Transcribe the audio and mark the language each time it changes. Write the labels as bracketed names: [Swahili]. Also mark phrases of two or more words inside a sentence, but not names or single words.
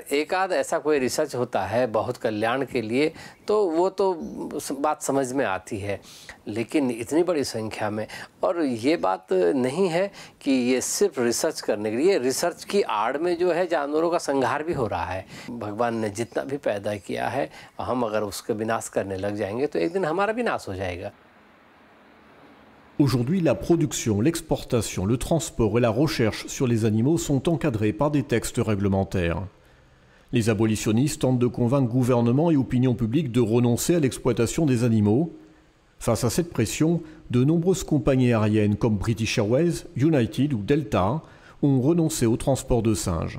[Hindi] एक आध ऐसा कोई रिसर्च होता है बहुत कल्याण के लिए तो वो तो बात समझ में आती है, लेकिन इतनी बड़ी संख्या में, और ये बात नहीं है कि ये सिर्फ रिसर्च करने के लिए, रिसर्च की आड़ में जो है जानवरों का संहार भी हो रहा है। भगवान ने जितना भी पैदा किया है हम अगर उसका विनाश करने लग जाएंगे तो एक दिन हमारा भी नाश हो जाएगा। [French] Aujourd'hui, la production, l'exportation, le transport et la recherche sur les animaux sont encadrés par des textes réglementaires. Les abolitionnistes tentent de convaincre gouvernement et opinion publique de renoncer à l'exploitation des animaux. Face à cette pression, de nombreuses compagnies aériennes comme British Airways, United ou Delta ont renoncé au transport de singes.